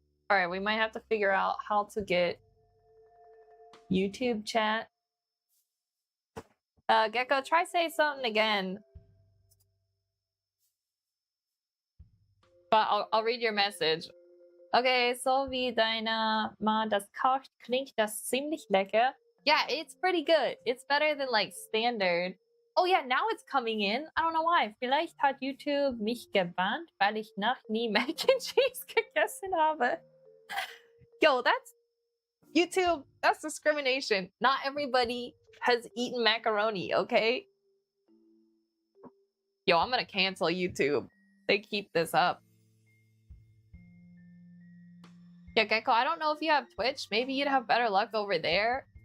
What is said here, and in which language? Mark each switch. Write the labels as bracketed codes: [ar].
[en] All right, we might have to figure out how to get YouTube chat. Gecko, try say something again. But I'll read your message. [de] Okay, so wie deine Ma das kocht, klingt das ziemlich lecker. [en] Yeah, it's pretty good. It's better than like standard. Oh yeah, now it's coming in. I don't know why. [de] Vielleicht hat YouTube mich gebannt, weil ich noch nie Mac and Cheese gegessen habe. [en] Yo, that's YouTube. That's discrimination. Not everybody has eaten macaroni, okay? Yo, I'm gonna cancel YouTube. They keep this up. Yeah, Gecko, I don't know if you have Twitch. Maybe you'd have better luck over there.